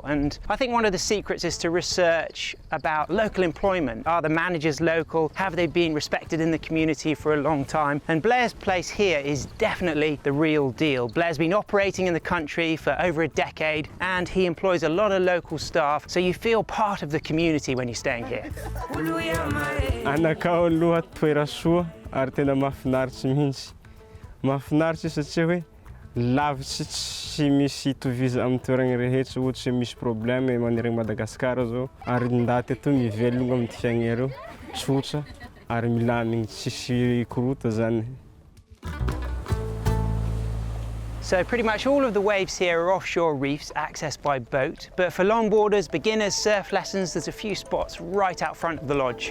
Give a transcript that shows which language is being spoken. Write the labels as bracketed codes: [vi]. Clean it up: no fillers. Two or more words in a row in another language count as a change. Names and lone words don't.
[en] And I think one of the secrets is to research about local employment. Are the managers local? Have they been respected in the community for a long time? And Blair's place here is definitely the real deal. Blair's been operating in the country for over a decade, and he employs a lot of local staff, so you feel part of the community when you're staying here. [mg] Anakao aloha toera soa ary tena mahafinaritra mihitsy. Mahafinaritra satria hoe lavitsy tsy misy toviza amin'ny toerana rehetra, ohatra hoe misy problème manerana Madagascar zao ary ndaty eto mivelogna amin'ny fiaigna reo tsotra ary milamigny tsisy korota zany. [en] So pretty much all of the waves here are offshore reefs accessed by boat, but for longboarders, beginners, surf lessons, there's a few spots right out front of the lodge.